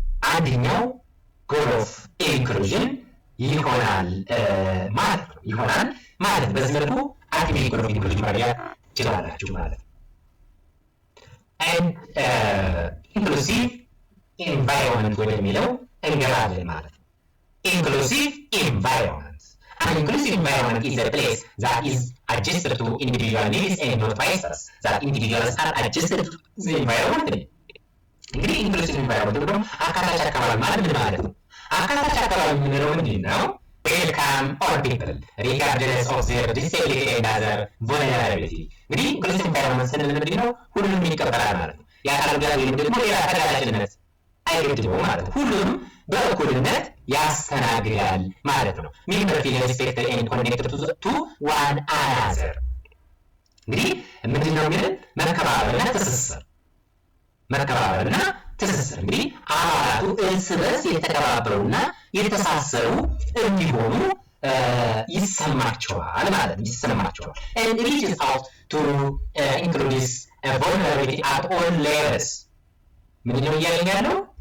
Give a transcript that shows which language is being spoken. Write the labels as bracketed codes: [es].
[am] አንደኛው ጎል ኦፍ ኢንክሉዥን ይሆናል ማለት ነው። በዚህ መልኩ አልቲሜት ጎል ኦፍ ኢንክሉዥን ማድረግ ትችላላችሁ ማለት ነው። [en] and inclusive environment [am] ወደሚለው እንገባለን ማለት ነው። inclusive environment. [en] An inclusive environment is a place that is adjusted to individual needs and not vice versa. That individuals are adjusted to the environment. [am] እንግዲህ inclusive environment ደግሞ አካታች አካባቢ ማለት ምን ማለት ነው? አካታች አካባቢ የምንለው ምንድን ነው? [en] welcome all people regardless of their disability and other vulnerability. [am] እንግዲህ inclusive environment ስንል ምንድን ነው? ሁሉንም ይቀበላል ማለት ነው። የአካል ጉዳት ወይም ደግሞ ሌላ ተጋላጭነት አይገድበውም ማለት ነው። ሁሉንም በእኩልነት ያስተናግዳል ማለት ነው። [en] member feel respected and connected to one another. [am] እንግዲህ ምንድን ነው የሚለን? መከባበርና ትስስር እንግዲህ አባላቱ እርስ በርስ የተከባበሩና የተሳሰሩ እንዲሆኑ ይሰማቸዋል ማለት ነው። [en] and reaches out to include vulnerability at all levels. [am] ምንድን ነው እያለን ያለው?